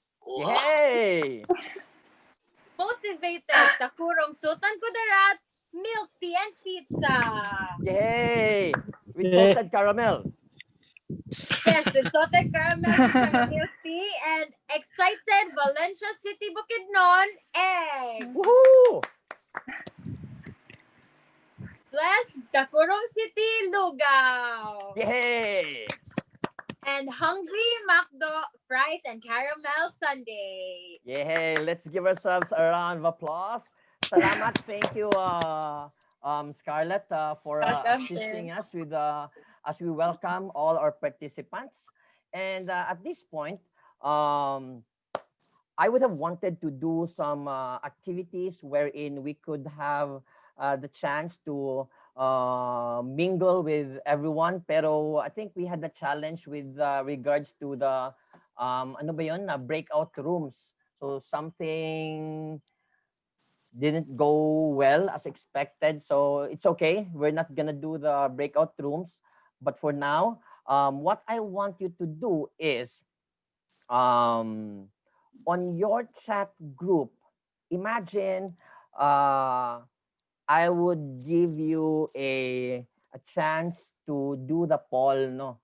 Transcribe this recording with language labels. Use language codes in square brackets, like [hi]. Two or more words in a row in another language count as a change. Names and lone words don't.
[en] Yay! Motivated Takurong Sultan Kudarat Milk Tea and Pizza. Yay! With salted caramel. Yes, with salted caramel pizza, milk tea, and excited Valencia City Bukidnon egg. Woohoo! Bless Takurong City Lugao. Yay! And Hungry Macdo Fries and Caramel Sundae. Yay! Let's give ourselves a round of applause. Salamat. Thank you, Scarlett, for Welcome, assisting sir. us with as we welcome all our participants. And at this point, I would have wanted to do some activities wherein we could have the chance to mingle with everyone. Pero I think we had the challenge with regards to the [tl] ano ba yun? [en] Breakout rooms. So something didn't go well as expected. So it's okay. We're not gonna do the breakout rooms. But for now, what I want you to do is on your chat group, imagine I would give you a chance to do the poll, no?